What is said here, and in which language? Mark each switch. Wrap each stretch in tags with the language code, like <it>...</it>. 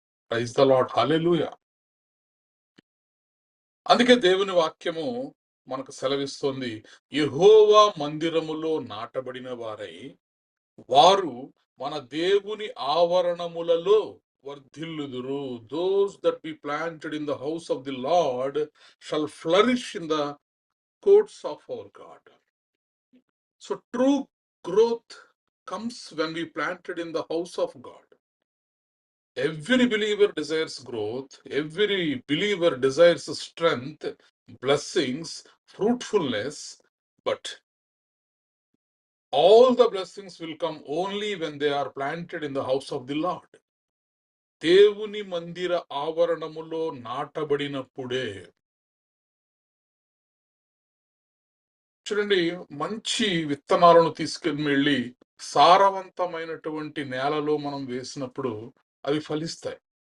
<en>Praise the Lord, hallelujah.</en> <te>అందుకే దేవుని వాక్యము మనకు సెలవిస్తోంది, యెహోవా మందిరములో నాటబడిన వారై వారు మన దేవుని ఆవరణములలో వర్ధిల్లుదురు.</te> <en>Those that be planted in the house of the Lord shall flourish in the courts of our God. So true growth comes when we planted in the house of God. Every believer desires growth, every believer desires strength, blessings, fruitfulness, but all the blessings will come only when they are planted in the house of the Lord.</en> <te>దేవుని మందిర ఆవరణములో నాటబడినప్పుడే. చూడండి, మంచి విత్తనాలను తీసుకెళ్ళి వెళ్ళి సారవంతమైనటువంటి నేలలో మనం వేసినప్పుడు అవి ఫలిస్తాయి.</te>